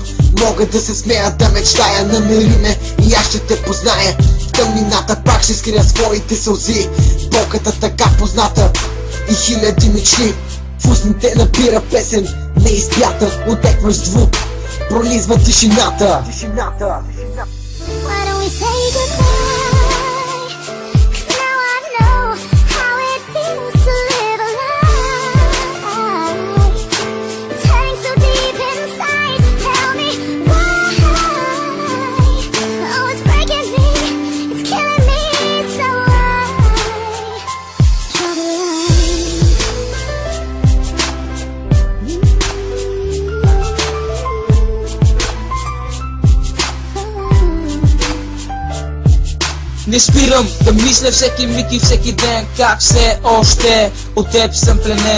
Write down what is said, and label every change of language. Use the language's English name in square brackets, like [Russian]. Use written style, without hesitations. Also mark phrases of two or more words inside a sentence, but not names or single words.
[Bulgarian] Мога да се смея, да мечтая, намери ме и аз ще те позная. В тъмнината пак ще скрия своите сълзи, болката така позната и хиляди мечти. В устните набира песен, неизпята, отекваш звук, пролизва тишината. [English] Why don't we say goodbye? 'Cause now I know how it feels to live a lie. It's hurting so deep inside. Tell me why? Oh, it's breaking me, it's killing me. So why draw the line? [Bulgarian] Не спирам да мисля всеки миг и всеки ден как все още от теб съм пленен.